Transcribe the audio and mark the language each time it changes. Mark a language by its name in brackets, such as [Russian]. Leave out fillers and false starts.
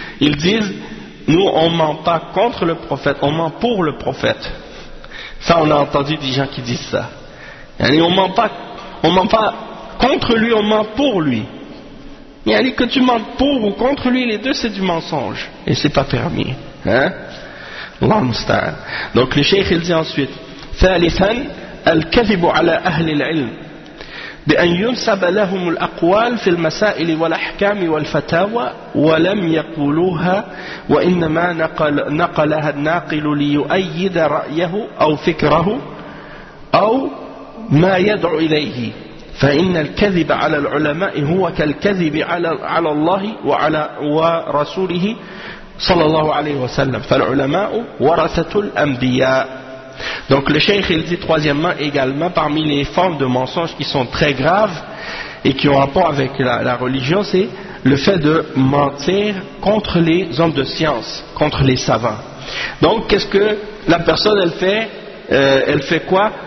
[French] Ils disent: nous on ment pas contre le prophète, on ment pour le prophète. Ça on a entendu des gens qui disent ça. On ment pas contre lui, on ment pour lui. Que tu mentes pour ou contre lui, les deux c'est du mensonge et c'est pas permis. [Arabic] Allah musta'an. [French] Donc le cheikh il dit ensuite: [Arabic] ثالثا الكذب على أهل العلم بأن ينسب لهم الأقوال في المسائل والأحكام والفتاوى ولم يقولوها وإنما نقلها الناقل ليؤيد رأيه أو فكره أو ما يدعو إليه، فإن الكذب على العلماء هو كالكذب على الله وعلى ورسوله صلى الله عليه وسلم، فالعلماء ورثة الأنبياء. [French] Donc le cheikh il dit troisièmement également parmi les formes de mensonges qui sont très graves et qui ont rapport avec la religion, c'est le fait de mentir contre les hommes de science, contre les savants. Donc qu'est-ce que la personne elle fait? Elle fait quoi?